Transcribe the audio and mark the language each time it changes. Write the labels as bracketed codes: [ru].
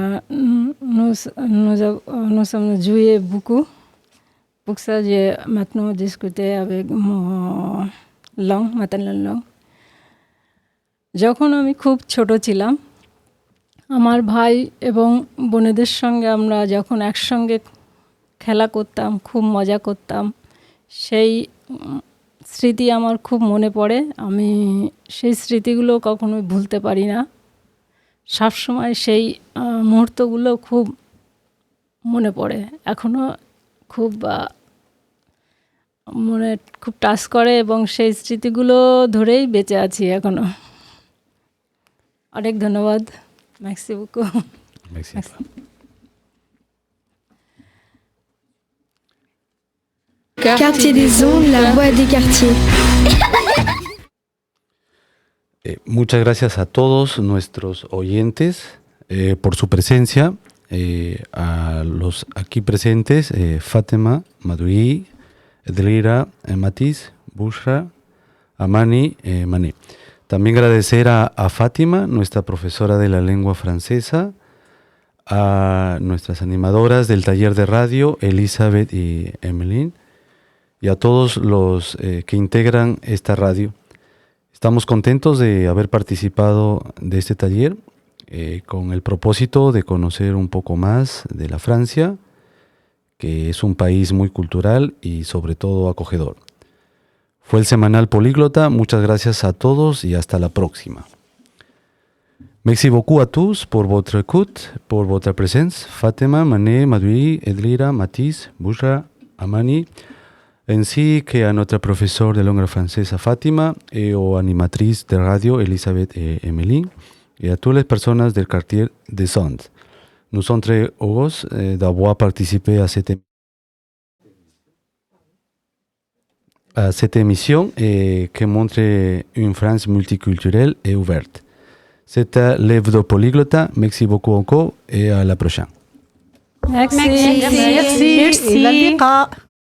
[fr] Nous sommes joués beaucoup. Pour ça, j'ai maintenant discuté avec mon langue, maternelle langue. [bn] যখন আমি খুব ছোট ছিলাম, আমার ভাই এবং বোনেদের সঙ্গে আমরা যখন একসঙ্গে খেলা করতাম, খুব মজা করতাম, সেই স্মৃতি আমার খুব মনে পড়ে। আমি সেই স্মৃতিগুলো কখনোই ভুলতে পারি না। সবসময় সেই মুহূর্তগুলো খুব মনে পড়ে, এখনো খুব মনে খুব টাচ করে এবং সেই স্মৃতিগুলো ধরেই বেঁচে আছি এখনো। অনেক ধন্যবাদ। [fr] Merci beaucoup. Merci. Quartier des ondes, la voix des quartiers. [es] Muchas gracias a todos nuestros oyentes por su presencia, a los aquí presentes, Fátima, Maduri, Edlira, Matiz, Bushra, Amani, Mané. También agradecer a Fátima, nuestra profesora de la lengua francesa, a nuestras animadoras del taller de radio, Elizabeth y Emeline, y a todos los que integran esta radio. Estamos contentos de haber participado de este taller con el propósito de conocer un poco más de la Francia, que es un país muy cultural y sobre todo acogedor. Fue el semanal Políglota. Muchas gracias a todos y hasta la próxima. [fr] Merci beaucoup à tous pour votre écoute, pour votre présence. Fatima, Mané, Maduri, Edlira, Matisse, Bushra, Amani, ainsi qu'à notre professeur de langue française Fatima et aux animatrices de radio Elisabeth et Emeline. et à toutes les personnes du quartier des Andes. Nous sommes très heureux d'avoir participé à cette émission et qui montre une France multiculturelle et ouverte. C'était l'Hebdo Polyglotta. Merci beaucoup encore et à la prochaine. Merci. Merci. [ar] إلى اللقاء.